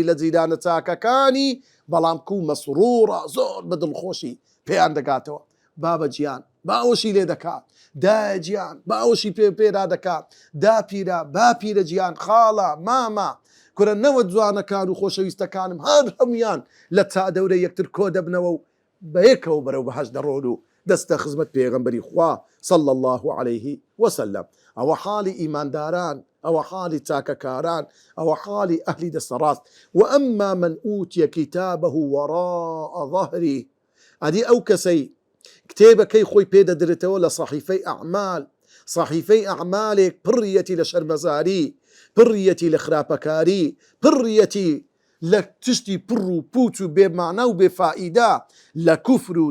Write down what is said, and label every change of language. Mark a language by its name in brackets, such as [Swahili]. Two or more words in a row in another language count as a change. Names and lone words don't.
[Central Kurdish] لە جیرانە چاکەکانی بەڵام کو مەسرورە زۆر بە دڵخۆشی پێیان دەگاتەوە بابە گیان باوەشی لێ دەکات دایە گیان باوەشی پێرا دەکات داپیرە باپیرە گیان خاڵە مامە کورە نەوە جوانەکان و خۆشەویستەکانم هەر هەمویان لە چادەورە یەکتر کۆ دەبنەوە و بەیەکەوە بەرەو بەهەش دەڕۆن و دەستە خزمەت پێغەمبەری خوا [Arabic] صلى الله عليه وسلم [Central Kurdish] ئەوە حاڵی ئیمانداران ئەوە حاڵی چاکەکاران ئەوە حاڵی ئەهلی دەسەڕاست وأما [Arabic] من أوتي كتابه وراء ظهره [Central Kurdish] ئەدی ئەو کەسەی کتێبەکەی خۆی پێدەدرێتەوە لە صحیفەی ئەعمال صحیفەی ئەعمالێک پڕیەتی لە شەرمەزاری پڕیەتی لە خراپەکاری پڕیەتی لە تشتی پڕ و پوچ و بێمانە و بێفائیدا لە کوفر و